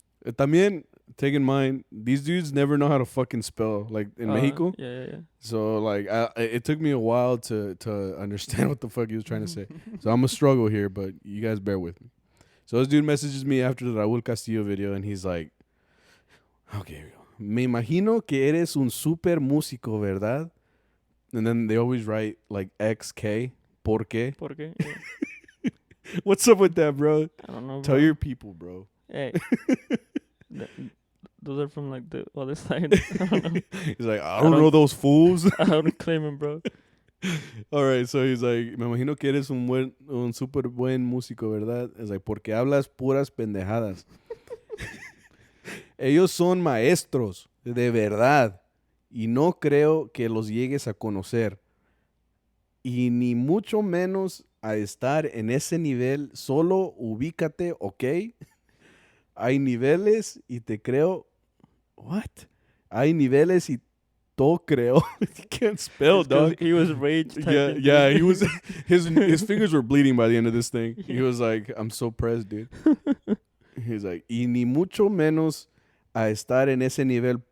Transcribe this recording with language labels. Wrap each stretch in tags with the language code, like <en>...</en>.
<es>También,</es> <en>take in mind, these dudes never know how to fucking spell, like, in Mexico. Yeah. So like, it took me a while to understand what the fuck he was trying to say. So I'm a struggle here, but you guys bear with me. So this dude messages me after the Raúl Castillo video, and he's like, okay, here we go.</en> <es>me imagino que eres un super músico, ¿verdad?</es> <en>And then they always write like XK.</en> <es>¿Por qué? ¿Por qué? Yeah.</es> <en>What's up with that, bro? I don't know, bro. Tell your people, bro. Hey. Those are from like the other side. I don't know. He's like, I don't know those fools. I don't claim him, bro. All right, so he's like,</en> <es>me imagino que eres un super buen músico, ¿verdad? Es like, porque hablas puras pendejadas. Ellos son maestros, de verdad. Y no creo que los llegues a conocer. Y ni mucho menos a estar en ese nivel. Solo ubícate, ¿ok? Hay niveles y te creo. What? Hay niveles y todo creo.</es> <en>He can't spell, dog. He was rage typing. Yeah, he was. His fingers were bleeding by the end of this thing. He was like, I'm so pressed, dude. He's like,</en> <es>y ni mucho menos a estar en ese nivel.</es>